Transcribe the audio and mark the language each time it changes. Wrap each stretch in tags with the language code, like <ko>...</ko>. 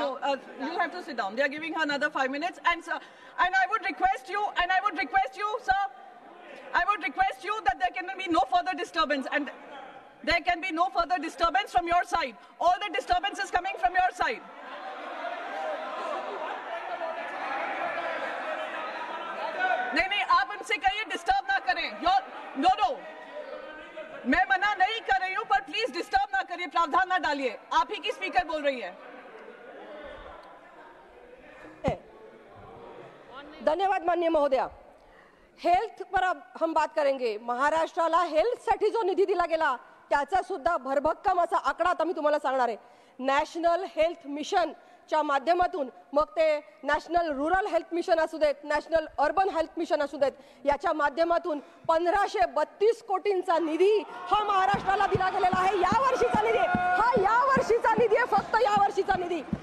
<en>No, you have to sit down. They are giving her another 5 minutes. And sir, and I would request you, sir, I would request you that there can be no further disturbance. And there can be no further disturbance from your side. All the disturbance is coming from your side.</en> <hi>नहीं, आप उनसे कहिए disturb ना करें.</hi> <en>No.</en> <hi>मैं मना नहीं कर रही हूं पर प्लीज डिस्टर्ब ना करिए, प्रावधान ना डालिए. आप ही की स्पीकर बोल रही है. धन्यवाद माननीय महोदया. हेल्थ पर अब हम बात करेंगे.</hi> <mr>महाराष्ट्राला हेल्थ साठी जो निधी दिला गेला त्याचा सुद्धा भरभक्कम असा आकडा आता मी तुम्हाला सांगणार आहे. नॅशनल हेल्थ मिशन च्या माध्यमातून मग ते नॅशनल रूरल हेल्थ मिशन असू देत, नॅशनल अर्बन हेल्थ मिशन असू देत, याच्या माध्यमातून 1532 कोटींचा निधी हा महाराष्ट्राला दिला गेलेला आहे. या वर्षीचा निधी हा या वर्षीचा निधी आहे, फक्त या वर्षीचा निधी.</mr>